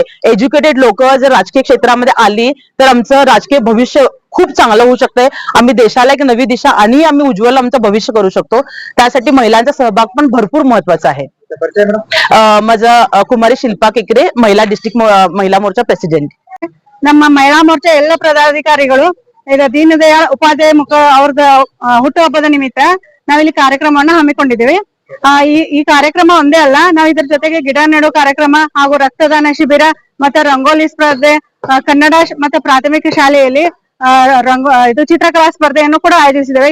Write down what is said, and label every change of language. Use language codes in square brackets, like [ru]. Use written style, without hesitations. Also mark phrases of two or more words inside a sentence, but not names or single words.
[mr] एज्युकेटेड लोक जर राजकीय क्षेत्रामध्ये आली तर आमचं राजकीय भविष्य खूप चांगलं होऊ शकतंय. आम्ही देशाला एक नवी दिशा आणि आम्ही उज्ज्वल आमचं भविष्य करू शकतो. त्यासाठी महिलांचा सहभाग पण भरपूर महत्वाचा आहे. माझं कुमारी शिल्पा केकरे महिला डिस्ट्रिक्ट महिला मोर्चा प्रेसिडेंट. [kn] ನಮ್ಮ ಮಹಿಳಾ ಮೋರ್ಚಾ ಎಲ್ಲ ಪದಾಧಿಕಾರಿಗಳು ಈಗ ದೀನದಯಾಳ್ ಉಪಾಧ್ಯಾಯ ಅವ್ರದ್ದು ಹುಟ್ಟುಹಬ್ಬದ ನಿಮಿತ್ತ ನಾವಿಲ್ಲಿ ಕಾರ್ಯಕ್ರಮವನ್ನು ಹಮ್ಮಿಕೊಂಡಿದ್ದೀವಿ. ಈ ಕಾರ್ಯಕ್ರಮ ಒಂದೇ ಅಲ್ಲ, ನಾವು ಇದ್ರ ಜೊತೆಗೆ ಗಿಡ ನೆಡೋ ಕಾರ್ಯಕ್ರಮ ಹಾಗೂ ರಕ್ತದಾನ ಶಿಬಿರ ಮತ್ತೆ ರಂಗೋಲಿ ಸ್ಪರ್ಧೆ, ಕನ್ನಡ ಮತ್ತೆ ಪ್ರಾಥಮಿಕ ಶಾಲೆಯಲ್ಲಿ ಇದು ಚಿತ್ರಕಲಾ ಸ್ಪರ್ಧೆಯನ್ನು ಕೂಡ ಆಯೋಜಿಸಿದ್ದೇವೆ.